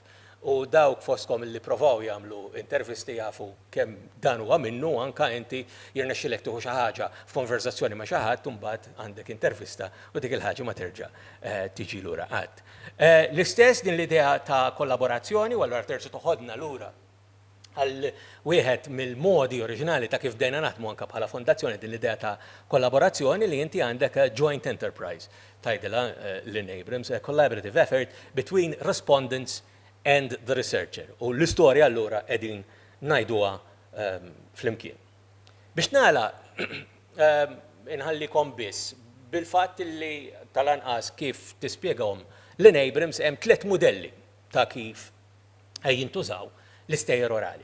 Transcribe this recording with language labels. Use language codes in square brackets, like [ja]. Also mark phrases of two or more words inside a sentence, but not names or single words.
[mt] U dawk foskom li provaw jagħmlu intervisti jafu kemm dan huwa minnu anke inti jirnexxilek tieħu xi ħaġa f'konversazzjoni ma' xi ħadd u mbagħad għandek intervista u dik il-ħaġa ma terġa' tiġi lura qatt. L-istess din l-idea ta' kollaborazzjoni u allura terġa' toħodna lura għal wieħed mill-modi oriġinali ta' kif bdejna naħdmu anke bħala fondazzjoni din l-idea ta' kollaborazzjoni li inti għandek [en] joint enterprise [mt] tgħidilha Lynn Abrams, [en] a collaborative effort between respondents and the researcher. [mt] U l-istorja allura qegħdin ngħiduha flimkien. Biex nagħlaq inħallikom biss bil-fatt li tal-anqas kif tispjegahom Lynn Abrams hemm 3 modelli ta' kif jintużaw l-istejjer orali.